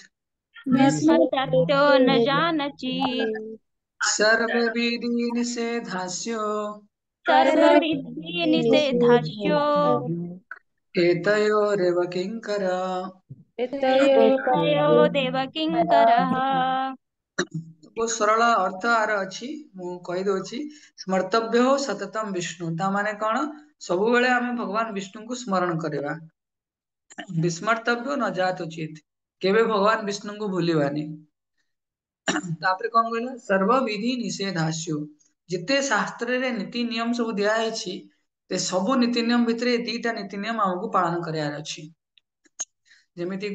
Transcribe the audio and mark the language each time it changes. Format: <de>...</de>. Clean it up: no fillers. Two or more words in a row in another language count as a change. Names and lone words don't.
<sa>विस्मर्तव्यो न जानचीत् सर्वविधि निषेधास्यो सर्वविधि निषेधस्यो एतयोरेव किङ्कर प्रेतयो देवकिङ्करः</sa> <or>ବହୁତ ସରଳ ଅର୍ଥ ଆର ଅଛି ମୁଁ କହିଦଉଛି</or> <sa>ସ୍ମର୍ତବ୍ୟ ସତତମ ବିଷ୍ଣୁ</sa> <or>ତା ମାନେ କଣ ସବୁବେଳେ ଆମେ ଭଗବାନ ବିଷ୍ଣୁଙ୍କୁ ସ୍ମରଣ କରିବା</or> <sa>ବିସ୍ମର୍ତବ୍ୟ ନ ଯାତ</sa> <or>ଉଚିତ କେବେ ଭଗବାନ ବିଷ୍ଣୁଙ୍କୁ ଭୁଲିବାନି ତାପରେ କଣ କହିଲା</or> <sa>ସର୍ବବିଧି ନିଷେଧାସ୍ୟୁ</sa> <or>ଯେତେ ଶାସ୍ତ୍ରରେ ନୀତି ନିୟମ ସବୁ ଦିଆଯାଇଛି ସେ ସବୁ ନୀତି ନିୟମ ଭିତରେ ଏ ଦିଟା ନୀତି ନିୟମ ଆମକୁ ପାଳନ କରିବାର ଅଛି ଯେମିତି</or>